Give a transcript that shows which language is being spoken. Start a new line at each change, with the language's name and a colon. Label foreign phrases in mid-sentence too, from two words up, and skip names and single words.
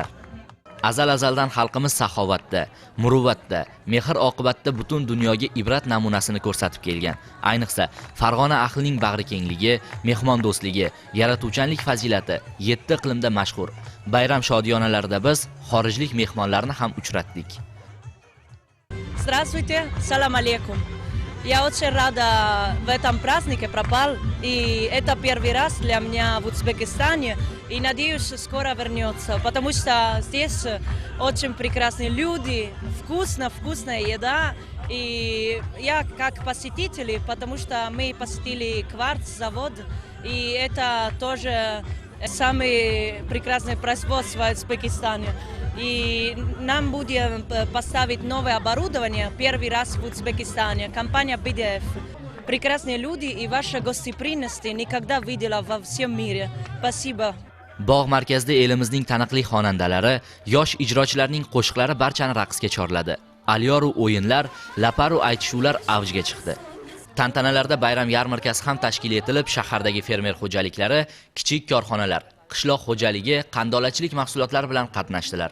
Uzbek: Azal-azaldan xalqimiz saxovatda, muruvvatda, mehr oqibatda butun dunyoga ibrat namunasini ko'rsatib kelgan. Ayniqsa, Farg'ona ahlining bag'ri kengligi, mehmondo'stligi, yaratuvchanlik fazilati 7 iqlimda mashhur. Bayram shodiyonalarida biz xorijlik mehmonlarni ham uchratdik.
Russian: Здравствуйте, салам алейкум. Я очень рада в этом празднике пропал, и это первый раз для меня в Узбекистане, и надеюсь, скоро вернется, потому что здесь очень прекрасные люди, вкусная еда, и я как посетитель, потому что мы посетили кварц-завод, и это тоже самое прекрасное производство в Узбекистане. И нам будем поставить новое оборудование первый раз в Узбекистане. Компания BDF. Прекрасные люди и ваша гостеприимность никогда видела во всем мире. Спасибо.
Uzbek: Bog' markazida elimizning taniqli xonandalari, yosh ijrochilarning qo'shiqlari barchani raqsga chorladi. Alyoru o'yinlar, laparu aytishuvlar avjga chiqdi. Tantanalarda bayram yarmarkasi ham tashkil etilib, shahardagi fermer xo'jaliklari, kichik korxonalar, qishloq xo'jaligi, qandolachilik mahsulotlari bilan qatnashdilar.